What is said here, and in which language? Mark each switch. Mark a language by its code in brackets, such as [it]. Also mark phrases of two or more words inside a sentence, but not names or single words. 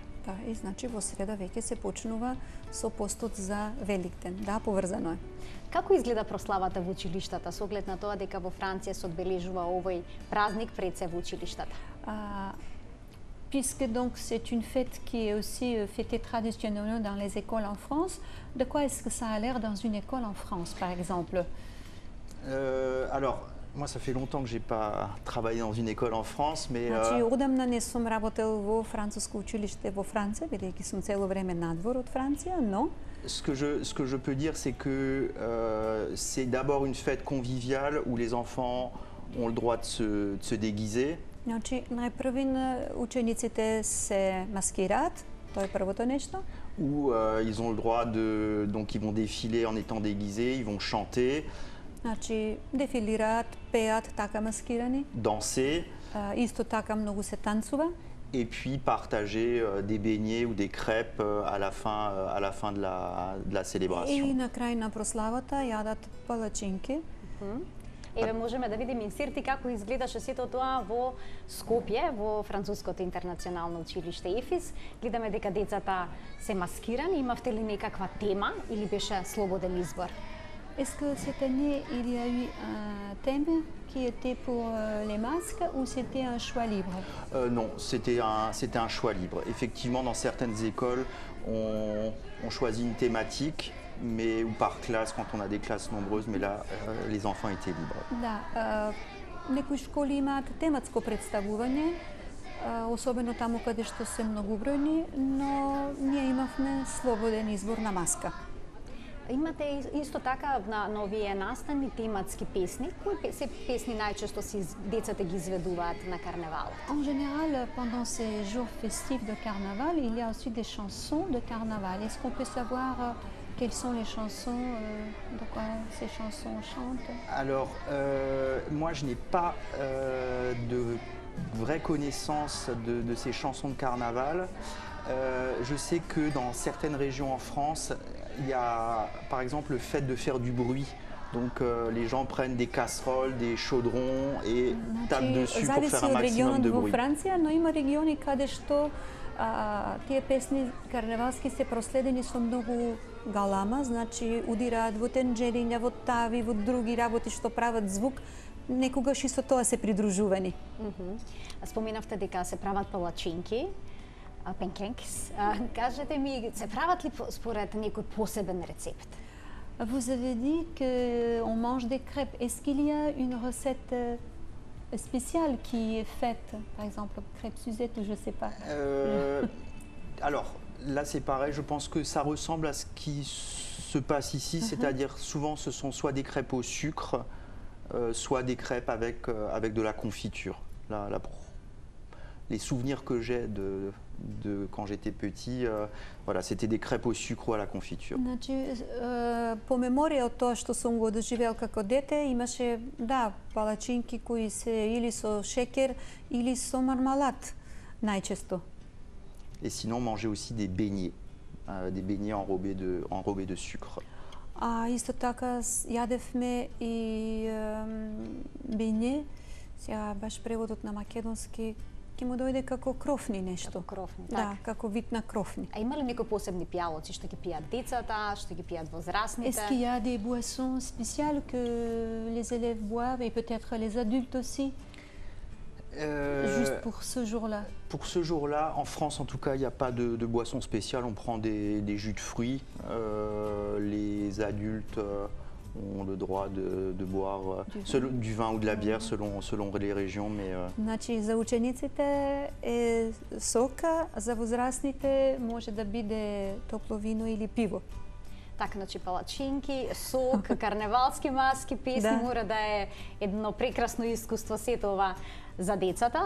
[mk] Да, и значи во среда веќе се почнува со постот за Великден. Да, поврзано е. Како изгледа прославата во училиштата со оглед на тоа дека во Франција се одбележува овој празник пред се во училиштата? [fr] Puisque donc c'est une fête qui est aussi fêtée traditionnellement dans les écoles en France, de quoi est-ce que ça a l'air dans une école en France, par exemple? Alors, moi, ça fait longtemps que j'ai pas travaillé dans une école en France, mais [mk] Значи, одамна не сум работел во француско училиште во Франција, бидејќи сум цело време надвор од Франција, но [fr] ce que je peux dire, c'est que c'est d'abord une fête conviviale où les enfants ont le droit de se déguiser. [bg] Значи, най-първин учениците се маскират, то е първото нещо. [fr] Où ils ont le droit de... Donc ils vont défiler en étant déguisés, ils vont chanter, [mk] Значи, дефилират, пеят така маскирани. [fr] danser, [mk] Исто така много се танцува. [fr] et puis partager des beignets ou des crêpes à la fin de la [mk] И [fr] célébration. [mk] на край на прославата ядат палачинки. Еве можеме да видиме инсерти како изгледаше сето тоа во Скопје, во Француското интернационално училиште ЕФИС. Гледаме дека децата се маскирани. Имавте ли некаква тема или беше слободен избор? [fr] Est-ce que cette année, il y a eu un thème qui était pour les masques ou c'était un choix libre? Non, c'était un choix libre. Effectivement, dans certaines écoles, on choisit une thématique, mais ou par classe quand on a des classes nombreuses, mais là, les enfants étaient libres. [mk] Да, некои школи имаат тематско представување, особено таму каде што се многобројни, но ние имавме слободен избор на маска. Имате исто така на овие настани тематски песни. Кои се песни најчесто децата ги изведуваат на карневал? [fr] En général, pendant ces jours festifs de carnaval, il y a aussi des chansons de carnaval. Est-ce qu'on peut savoir quelles sont les chansons, de quoi ces chansons chantent? Alors, moi, je n'ai pas de vraie connaissance de ces chansons de carnaval. Je sais que dans certaines régions en France, il y a par exemple le fait de faire du bruit. Donc les gens prennent des casseroles, des chaudrons et tapent dessus pour faire un maximum de [mk] во [fr] bruit. [mk] Франција, но има региони каде што тие песни карневалски се проследени со многу галама, значи удираат во тенџериња, во тави, во други работи што прават звук, некогаш и со тоа се придружувани. Споменавте дека се прават палачинки, пенкенкис. Кажете ми, се прават ли според некој посебен рецепт? [fr] Vous avez dit qu'on mange des crêpes. Est-ce qu'il y a une recette spéciale qui est faite, par exemple crêpes Suzette ou je ne sais pas? Alors là c'est pareil, je pense que ça ressemble à ce qui se passe ici, c'est-à-dire souvent ce sont soit des crêpes au sucre, soit des crêpes avec de la confiture. Les souvenirs que j'ai de quand j'étais petit, voilà, c'était des crêpes au sucre ou à la confiture. [mk] Значи, по меморија од тоа што сум го доживеал како дете, имаше, да, палачинки кои се или со шекер или со мармалад, најчесто. [fr] Et sinon, on mangeait aussi des beignets enrobés de sucre. [mk] А исто така јадевме и бење, сега баш преводот на македонски ќе му дојде како крофни нешто. Како крофни, Да, така. како вид на крофни. А има ли некои посебни пијалоци што ги пијат децата, што ги пијат возрастните? [fr] Est-ce qu'il y a des boissons spéciales que les élèves boivent et peut-être les adultes aussi, juste pour ce jour-là? Pour ce jour-là, en France en tout cas, il n'y a pas de boisson spéciale. On prend des jus de fruits. Les adultes ont le droit de boire du vin ou de la bière selon les régions. Mais, [mk] Значи за учениците е сока, за возрастните може да биде топло вино или пиво. Така, значи палачинки, сок, карневалски маски, песни, Да. мора да е едно прекрасно искуство сето ова за децата.